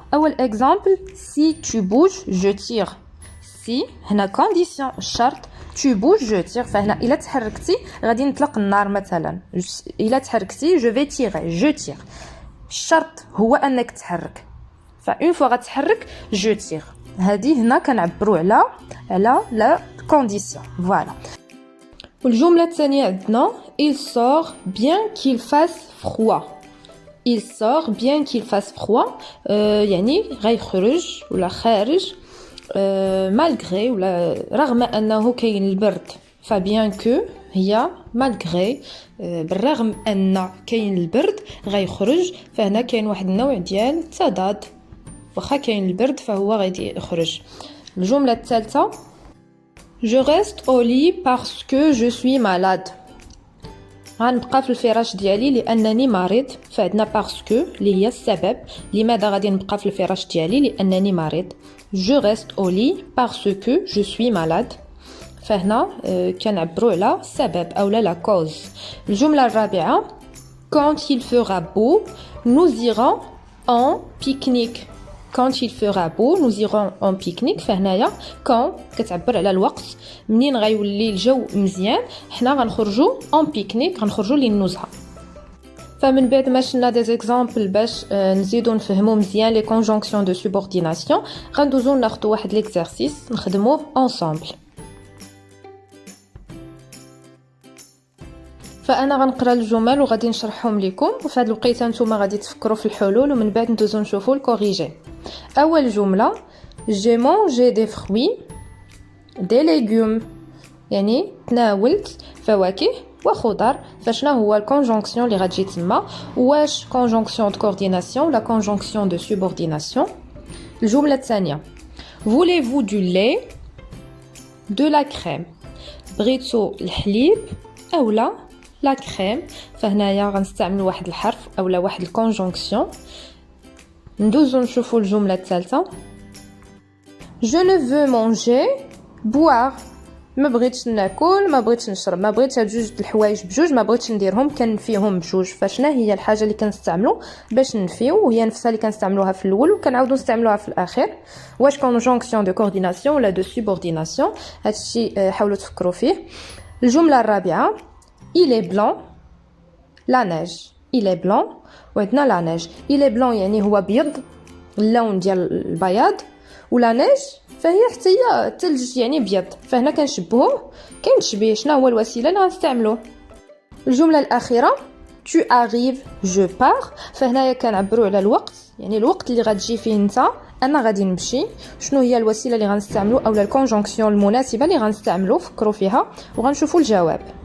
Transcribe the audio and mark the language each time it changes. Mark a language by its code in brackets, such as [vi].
[ar] اول اكزامبل [fr] si tu bouges je tire. si [ar] هنا كونديسيون الشرط، [fr] tu bouges je tire، [ar] فهنا الا تحركتي غادي نطلق النار. مثلا الا تحركتي [fr] je vais tirer je tire. [ar] الشرط هو انك تحرك، فاون فوا غتحرك [fr] je tire. [ar] هذه هنا كنعبروا على لا كونديسيون. [fr] فوالا. [ar] والجمله الثانيه عندنا [fr] il sort bien qu'il fasse froid. il sort bien qu'il fasse froid، [ar] يعني غيخرج ولا خارج [fr] malgré [ar] ولا رغم انه كاين البرد. فبيان كو هي malgré، بالرغم ان كاين البرد غيخرج. فهنا كاين واحد النوع ديال التضاد، واخا كاين البرد فهو غادي يخرج. الجمله الثالثه [fr] je reste au lit parce que je suis malade. [ar] غنبقى في الفراش ديالي لانني مريض. فعندنا باسكو اللي هي السبب، لماذا غادي نبقى في الفراش ديالي؟ لانني مريض. [fr] je reste au lit parce que je suis malade. [ar] فهنا كنعبروا على السبب اولا لا كوز. الجمله الرابعه [fr] quand il fera beau nous irons en pique-nique. quand il fera beau nous irons en pique-nique. [ar] فهنايا [fr] quand [ar] كتعبر على الوقت، منين غيولي الجو مزيان حنا غنخرجوا [fr] en pique-nique، [ar] غنخرجوا للنزهه. فمن بعد ما شفنا دي زيكزامبل باش نزيدو نفهموا مزيان لي كونجونكسيون دو سوبورديناسيون، غندوزو ناخذ واحد ليكزارسيس نخدموه انصامبل. فانا غنقرا الجمل وغادي نشرحهم لكم، وفي هذه الوقيته نتوما غادي تفكروا في الحلول، ومن بعد ندوزو نشوفوا الكوريجي. اول جمله [fr] j'ai mangé des fruits des légumes، [ar] يعني تناولت فواكه وخضر. فشنا هو الكونجونكسيون اللي غتجي تما؟ واش كونجونكسيون دو كورديناسيون ولا كونجونكسيون دو سوبورديناسيون؟ الجمله الثانيه [fr] voulez-vous du lait de la crème. [ar] بغيتو الحليب اولا لا كريم. فهنايا غنستعملوا واحد الحرف اولا واحد الكونجونكسيون. ندوزو نشوفوا الجمله الثالثه [fr] je ne veux manger boire. [ar] ما بغيتش ناكل، ما بغيتش نشرب، ما بغيتش هاد جوج الحوايج بجوج، ما بغيتش نديرهم، كنفيهم بجوج. فشنا هي الحاجه اللي كنستعملوا باش نفيو، وهي نفسها اللي كنستعملوها في الاول وكنعاودوا نستعملوها في الاخر. واش كونجونكسيون دو كورديناسيون ولا دو سوبورديناسيون؟ هادشي حاولوا تفكروا فيه. الجمله الرابعه [fr] il est blanc la neige. il est blanc [ar] وعندنا لا نيج. il est blanc يعني هو بيض، اللون ديال البياض، ولا نيج فهي حتى هي الثلج يعني بيض. فهنا كنشبهوه، كاين تشبيه. شنو هو الوسيله اللي غنستعملوه؟ الجمله الاخيره [fr] tu arrives je pars [ar] فهنايا كنعبروا على الوقت يعني الوقت اللي غتجي فيه انت انا غادي نمشي شنو هي الوسيله اللي غنستعملوا اولا الكونجونكسيون المناسبه اللي غنستعملوا فكروا فيها وغنشوفوا الجواب.